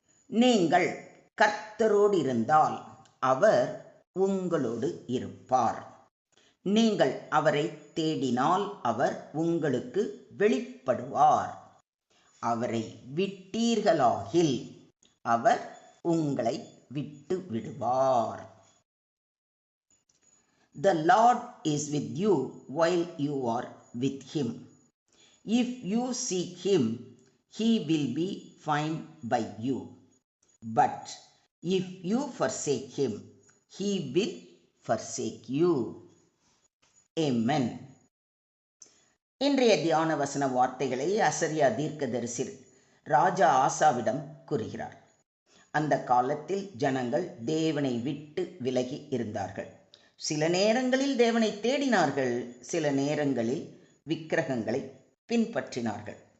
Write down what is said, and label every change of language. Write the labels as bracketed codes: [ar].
[ta] நீங்கள் கர்த்தரோடு இருந்தால் அவர் உங்களோடு இருப்பார். நீங்கள் அவரை தேடினால் அவர் உங்களுக்கு வெளிப்படுவார். அவரை விட்டீர்களாகில் அவர் உங்களை விட்டு விடுவார். [en] The Lord is with you while you are with him. If you seek him, he will be found by you. But if you forsake him, he will forsake you. Amen. [ta] இன்றைய தியான வசன வார்த்தைகளை அசரியா தீர்க்கதரிசி ராஜா ஆசாவிடம் கூறுகிறார். அந்த காலத்தில் ஜனங்கள் தேவனை விட்டு விலகி இருந்தார்கள். சில நேரங்களில் தேவனை தேடினார்கள், சில நேரங்களில் விக்கிரகங்களை பின்பற்றினார்கள்.